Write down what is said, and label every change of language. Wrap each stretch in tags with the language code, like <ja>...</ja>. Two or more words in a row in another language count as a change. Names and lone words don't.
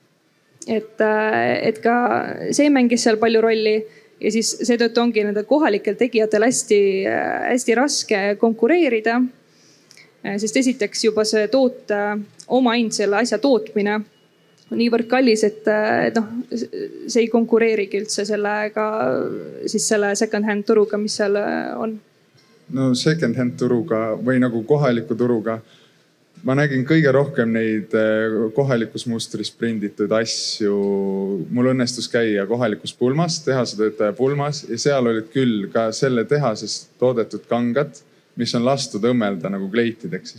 <et>Et ka see mängis seal palju rolli ja siis seetõttu ongi nende kohalikel tegijatel hästi raske konkureerida. Sest esiteks juba see omahind, selle asja tootmine on niivõrd kallis, et see ei konkureerigi üldse selle</et> <en>second hand</en> <et>turuga, mis seal on. No</et> <en>second hand</en> <et>turuga või nagu kohaliku turuga. ma nägin kõige rohkem neid kohalikus mustris prinditud asju. Mul õnnestus käia kohalikus pulmas, tehasetöötaja pulmas ja seal olid küll ka selle tehases toodetud kangad, mis on lastud õmmelda nagu kleitideks.</et>